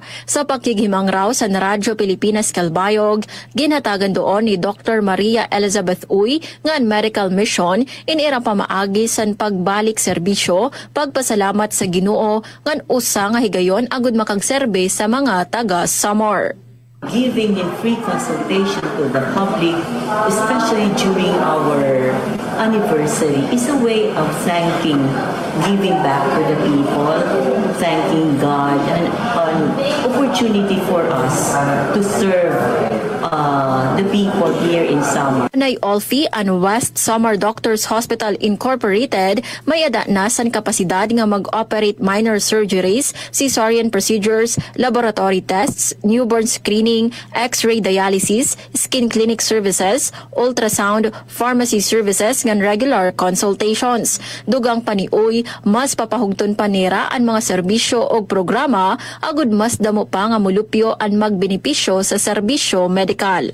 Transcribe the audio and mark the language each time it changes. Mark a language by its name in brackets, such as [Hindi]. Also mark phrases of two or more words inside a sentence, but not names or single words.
[Waray] Sa pakigihimang raw sa Radyo Pilipinas Calbayog, ginhatagan doon ni Dr. Maria Elizabeth Uy nga medical mission inira pamaagi san pagbalik serbisyo, pagpasalamat sa Ginoo ngan usa nga higayon agud makagserbe sa mga taga Samar. [English] Giving in free consultation to the public, especially during our anniversary, is a way of thanking, giving back to the people, thanking God, and an opportunity for us to serve the people here in Samar. [Waray] Nay Olfi ang West Samar Doctors Hospital Incorporated may ada na san kapasidad nga mag-operate [English] minor surgeries, cesarean procedures, laboratory tests, newborn screening, x-ray dialysis, skin clinic services, ultrasound, pharmacy services [Waray] ngan [English] regular consultations. [Waray] Dugang paniuy, mas papahugton panira ang mga serbisyo o programa agud mas damo pa nga mulupyo ang magbenepisyo sa serbisyo medikal.